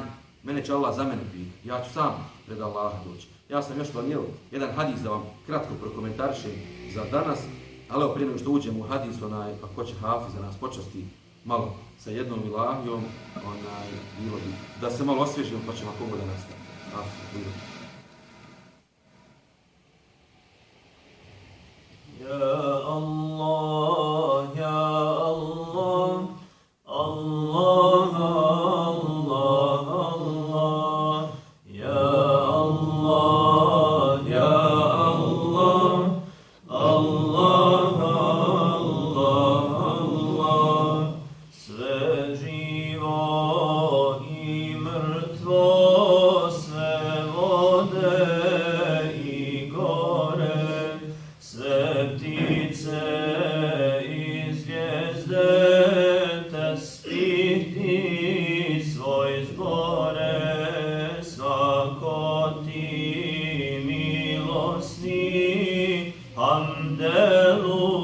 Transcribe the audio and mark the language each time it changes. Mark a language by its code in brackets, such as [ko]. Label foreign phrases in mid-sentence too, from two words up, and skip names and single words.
[bs] Mene će Allah za mene pitati, ja ću sam pred Allaha doći. Ja sam još planirao jedan hadis da vam kratko prokomentarišem za danas, ali evo prije nego što uđemo u hadis, pa ko će Hafiz za nas počasti malo sa jednom ilahijom, bilo bi da se malo osvježimo pa ćemo ako bude nastaviti. [ar] يا الله، يا الله، الله، الله، الله، يا الله، يا الله، الله، الله، الله, [bs] sve živo i mrtvo, sve vode i gore, sve ptice i zvijezde, tasbih ti svoj zbore, svako ti milosni, hamdelu